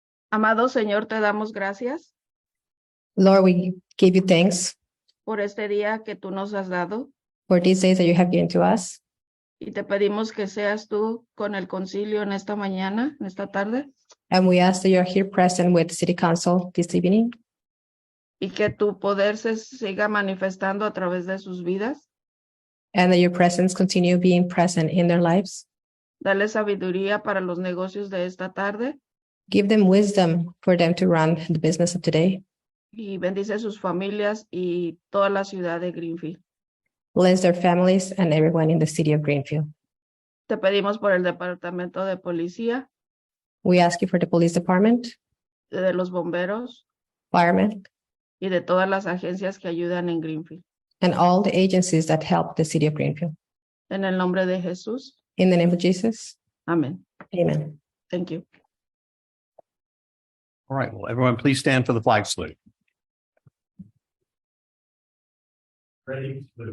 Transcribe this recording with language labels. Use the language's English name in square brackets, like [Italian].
[Spanish] Amado Señor, te damos gracias [English] Lord, we give you thanks [Spanish] por este día que tú nos has dado [English] for these days that you have given to us. [Spanish] y te pedimos que seas tú con el concilio en esta mañana, en esta tarde, [English] And we ask that you are here present with the City Council this evening, [Spanish] y que tu poder se siga manifestando a través de sus vidas. [English] and that your presence continue being present in their lives. [Spanish] Dale sabiduría para los negocios de esta tarde [English] Give them wisdom for them to run the business of today. [Spanish] y bendice sus familias y toda la ciudad de Greenfield. [English] Bless their families and everyone in the city of Greenfield. [Spanish] Te pedimos por el departamento de policía, [English] We ask you for the police department, [Spanish] de los bomberos [English] firemen, [Spanish] y de todas las agencias que ayudan en Greenfield. [English] and all the agencies that help the city of Greenfield. [Spanish] En el nombre de Jesús. [English] In the name of Jesus, [Spanish] Amén. [English] amen. Thank you. All right, well, everyone, please stand for the flag salute. Ready?